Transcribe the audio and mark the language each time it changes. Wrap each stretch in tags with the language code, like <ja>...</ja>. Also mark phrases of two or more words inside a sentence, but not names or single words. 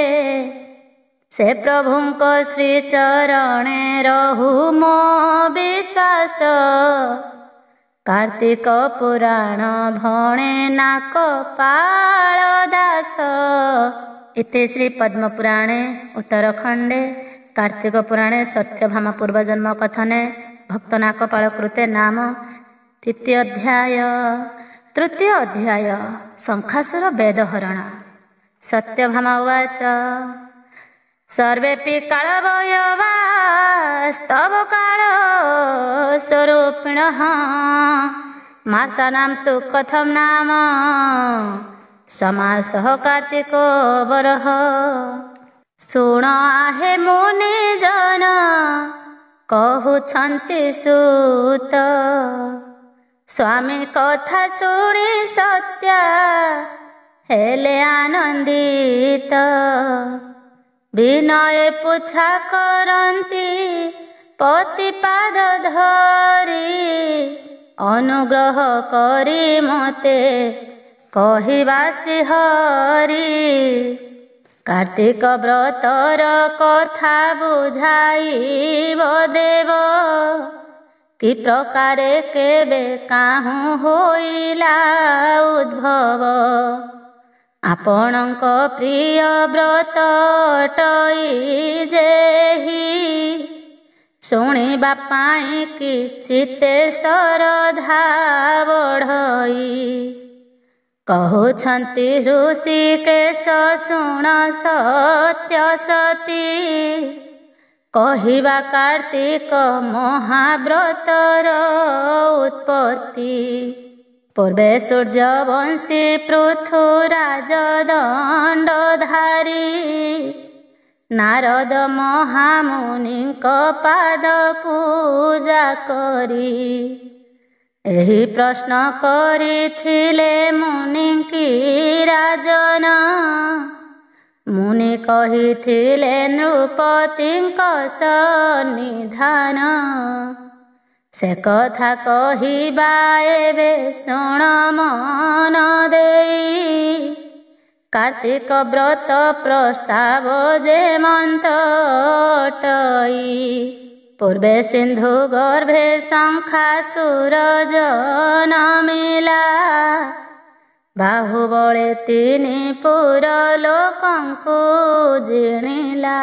<or>ସେ ପ୍ରଭୁଙ୍କ ଶ୍ରୀଚରଣେ ରହୁ ମୋ ବିଶ୍ୱାସ କାର୍ତ୍ତିକ ପୁରାଣ ଭଣେ ନାକ ପାଳ ଦାସ।</or> <sa>ଇତି ଶ୍ରୀ ପଦ୍ମପୁରାଣେ ଉତ୍ତରଖଣ୍ଡେ कार्तिक पुराणे सत्यभामा पूर्वजन्म कथने भक्तनाकपाल कृते नाम तृतीय अध्याय शंखासुर वेदहरण। सत्यभामा उवाच सर्वेपि कालवयवास्तव काल स्वरूपिणः मासानां तु कथं नाम समासः कार्तिको वरः।</sa> <or>ଶୁଣ ଆହେ ମୁନି ଜନ କହୁଛନ୍ତି ସୁତ ସ୍ୱାମୀ କଥା ଶୁଣି ସତ୍ୟା ହେଲେ ଆନନ୍ଦିତ। ବିନୟ ପୁଚ୍ଛା କରନ୍ତି ପତି ପାଦ ଧରି ଅନୁଗ୍ରହ କରି ମୋତେ କହିବା ଶ୍ରୀହରି। କାର୍ତ୍ତିକ ବ୍ରତର କଥା ବୁଝାଇବ ଦେବ କି ପ୍ରକାରେ କେବେ କାହୁ ହୋଇଲା ଉଦ୍ଭବ। ଆପଣକ ପ୍ରିୟ ବ୍ରତ ଟଇ ଯେହି ଶୁଣିବା ପାଇ କି ଚିତ୍ତେ ଶ୍ରଦ୍ଧା ବଢ଼ଇ। କହଉଛନ୍ତି ଋଷିକେଶ ଶୁଣ ସତ୍ୟ ସତୀ କହିବା କାର୍ତ୍ତିକ ମହାବ୍ରତର ଉତ୍ପତ୍ତି। ପୂର୍ବେ ସୂର୍ଯ୍ୟବଂଶୀ ପୃଥୁରାଜ ଦଣ୍ଡଧାରୀ ନାରଦ ମହାମୁନିଙ୍କ ପାଦ ପୂଜା କରୀ ଏହି ପ୍ରଶ୍ନ କରିଥିଲେ ମୁନିଙ୍କୀ ରାଜନ। ମୁନି କହିଥିଲେ ନୃପତିଙ୍କ ସନ୍ନିଧାନ। ସେ କଥା କହିବା ଏବେ ଶୁଣ ମନ ଦେଇ କାର୍ତ୍ତିକ ବ୍ରତ ପ୍ରସ୍ତାବ ଯେ ମନ୍ତଟଇ। ପୂର୍ବେ ସିନ୍ଧୁ ଗର୍ଭେ ଶଙ୍ଖାସୁର ଜନମିଲା ବାହୁବଳେ ତିନି ପୁର ଲୋକଙ୍କୁ ଜିଣିଲା।</or>